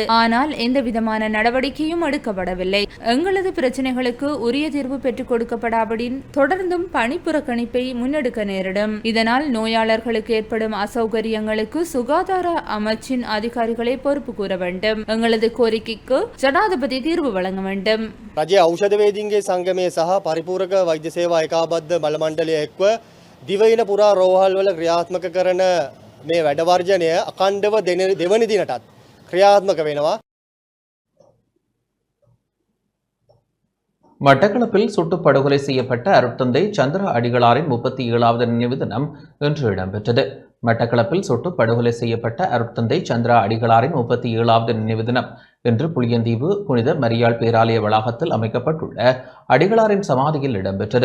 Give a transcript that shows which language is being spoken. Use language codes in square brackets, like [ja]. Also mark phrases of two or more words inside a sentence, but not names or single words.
[ta] ஆனால் எந்தவிதமான நடவடிக்கையும் எடுக்கப்படவில்லை. எங்களது பிரச்சனைகளுக்கு உரிய தீர்வு பெற்றுக் கொடுக்கப்படாவிடின் தொடர்ந்தும் பணிப்புறக்கணிப்பை முன்னெடுக்க நேரிடும். இதனால் நோயாளர்களுக்கு ஏற்படும் அசௌகரியங்களுக்கு சுகாதார அமைச்சின் அதிகாரிகளை பொறுப்பு கூற வேண்டும். எங்களது கோரிக்கைக்கு ஜனாதிபதி தீர்வு வழங்க வேண்டும். [si] රජයේ ඖෂධවේදීන්ගේ සංගමය සහ පරිපූරක වෛද්‍ය සේවා ඒකාබද්ධ බල මණ්ඩලය එක්ව දිවයින පුරා රෝහල් වල ක්‍රියාත්මක කරන මේ වැඩ වර්ජනය අඛණ්ඩව දෙවනි දිනටත් ක්‍රියාත්මක වෙනවා. [ta] மட்டக்களப்பில் சுட்டு படுகொலை செய்யப்பட்ட அருட்தந்தை சந்திர அடிகளாரின் 37வது நினைவு தினம் இன்று இடம்பெற்றது. மட்டக்களப்பில் சுட்டு படுகொலை செய்யப்பட்ட அருட்தந்தை சந்திர அடிகளாரின் 37வது நினைவு தினம் இன்று புளியந்தீவு புனித மரியாள் பேராலய வளாகத்தில் அமைக்கப்பட்டுள்ள அடிகளாரின் சமாதியில் இடம்பெற்றது.